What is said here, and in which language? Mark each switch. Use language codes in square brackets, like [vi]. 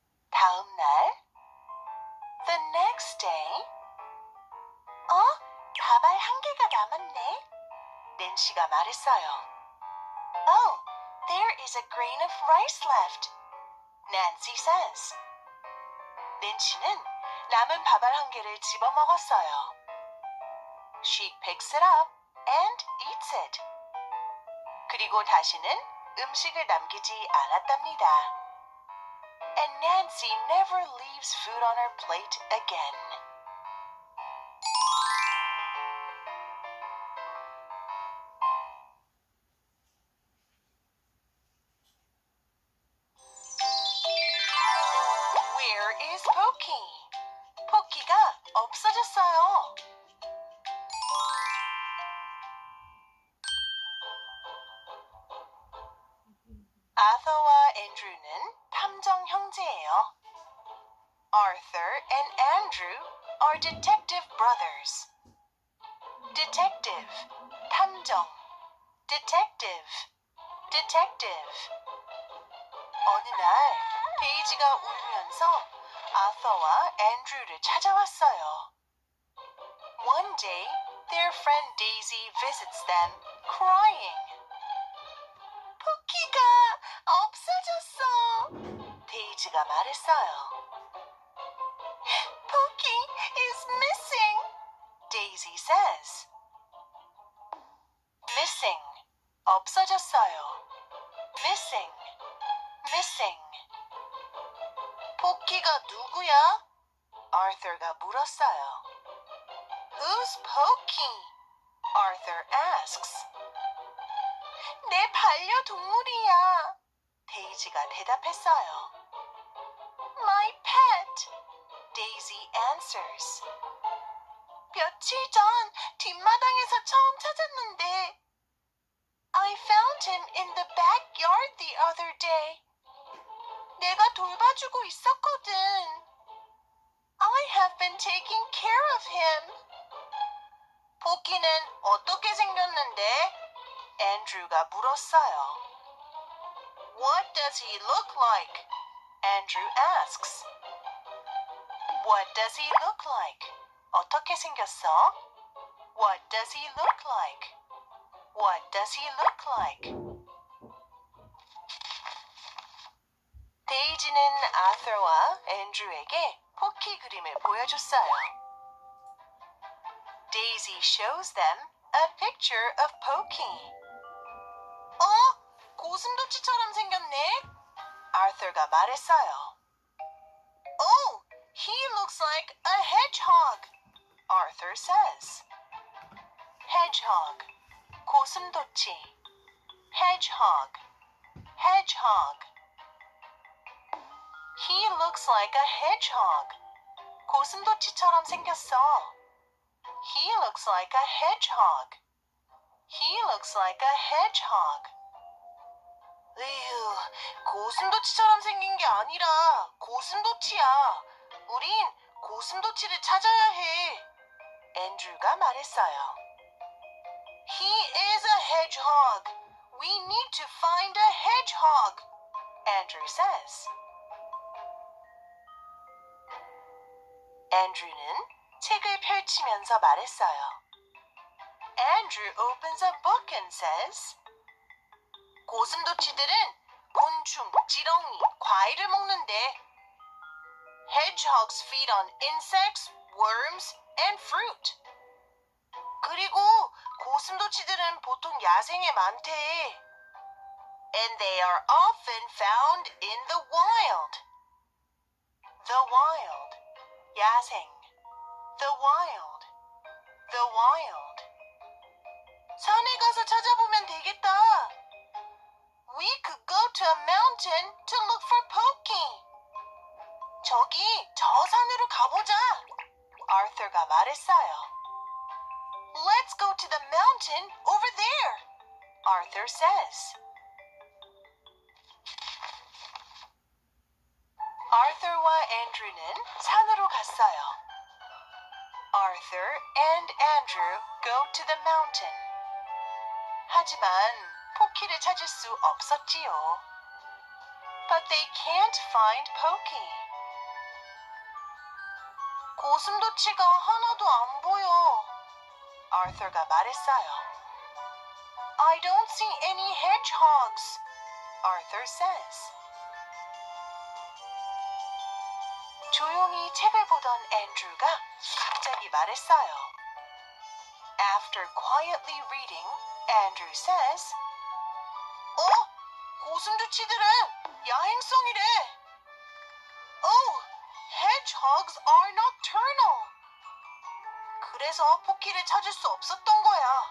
[ko] 다음 날, [en] the next day. [ko] 밥알 한 개가 남았네. 낸시가 말했어요. [en] Oh, there is a grain of rice left. Nancy says. [ko] 낸시는 남은 밥알 한 개를 집어 먹었어요. [en] She picks it up and eats it. [ko] 그리고 다시는 음식을 남기지 않았답니다. [en] And Nancy never leaves food on her plate again. Where is Pokey? [ko] 포키가 없어졌어요. 아서와 앤드루는 탐정 형제예요. [en] Arthur and Andrew are detective brothers. Detective, 탐정. Detective, detective. [ko] 어느 날 데이지가 울면서 아서와 앤드루를 찾아왔어요. [en] One day, their friend Daisy visits them, crying. [ko] 포키가 없어졌어. 데이지가 말했어요. [en] Pokey is missing, Daisy says. Missing, 없어졌어요. Missing, missing. [ko] 포키가 누구야? Arthur가 물었어요. [en] Who's Pokey? Arthur asks. [ko] 내 반려동물이야. 데이지가 대답했어요. [en] My pet, Daisy answers. [ko] 며칠 전 뒷마당에서 처음 찾았는데 [en] I found him in the backyard the other day. [ko] 내가 돌봐주고 있었거든. [en] I have been taking care of him. [ko] 포키는 어떻게 생겼는데? 앤드루가 물었어요. [en] What does he look like? Andrew asks. What does he look like? [ko] 어떻게 생겼어? [en] What does he look like? What does he look like? [ko] 데이지는 아서와 앤드루에게 포키 그림을 보여줬어요. [en] Daisy shows them a picture of Pokey. [ko] 고슴도치처럼 생겼네. Arthur가 말했어요. [en] Oh, he looks like a hedgehog, Arthur says. Hedgehog, 고슴도치. Hedgehog, hedgehog. He looks like a hedgehog. [ko] 고슴도치처럼 생겼어. [en] He looks like a hedgehog. He looks like a hedgehog. [ko] 에휴, 고슴도치처럼 생긴 게 아니라 고슴도치야. 우린 고슴도치를 찾아야 해. 앤드루가 말했어요. [en] He is a hedgehog. We need to find a hedgehog, Andrew says. [ko] 앤드루는 책을 펼치면서 말했어요. [en] Andrew opens a book and says, [ko] 고슴도치들은 곤충, 지렁이, 과일을 먹는데 [en] Hedgehogs feed on insects, worms, and fruit. [ko] 그리고 고슴도치들은 보통 야생에 많대. [en] And they are often found in the wild. The wild, 야생. The wild, the wild. [ko] 산에 가서 찾아보면 되겠다. [en] We could go to a mountain to look for Pokey. [ko] 저기 저 산으로 가보자. Arthur가 말했어요. [en] Let's go to the mountain over there, Arthur says. [ko] Arthur와 Andrew는 산으로 갔어요. [en] Arthur and Andrew go to the mountain. [ko] 하지만 포키를 찾을 수 없었지요. [en] But they can't find Pokey. [ko] 고슴도치가 하나도 안 보여. Arthur가 말했어요. [en] I don't see any hedgehogs, Arthur says. [ko] 조용히 책을 보던 앤드루가 갑자기 말했어요. [en] After quietly reading, Andrew says, [ko] 고슴도치들은 야행성이래. [en] Oh, hedgehogs are nocturnal. [ko] 그래서 포키를 찾을 수 없었던 거야.